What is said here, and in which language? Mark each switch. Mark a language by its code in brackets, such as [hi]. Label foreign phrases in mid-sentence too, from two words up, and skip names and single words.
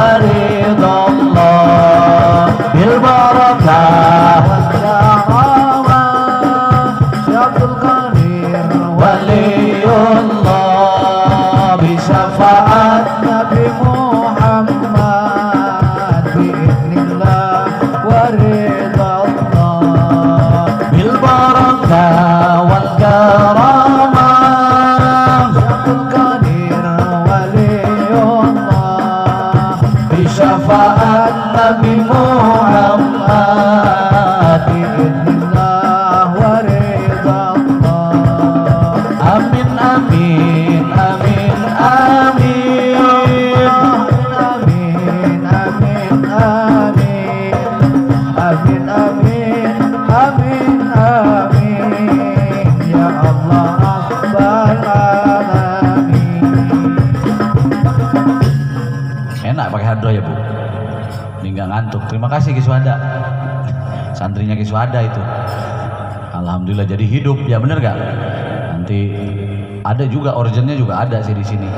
[ar] رضا الله بالبركة والكرامة شيخ عبد القادر ولي الله بشفاعة نبي محمد بإذن الله ورضا الله بالبركة وال كرامة شيخ عبد القادر ولي الله بشفاعة نبي محمد بإذن الله ورضا الله آمين آمين آمين آمين آمين آمين آمين آمين آمين آمين آمين يا الله رب العالمين. [id] Enak pakai hadro ya Bu, ini nggak ngantuk. Terima kasih Kiswada, santrinya Kiswada itu. Alhamdulillah jadi hidup ya, bener gak? Nanti ada juga originnya juga ada sih di sini.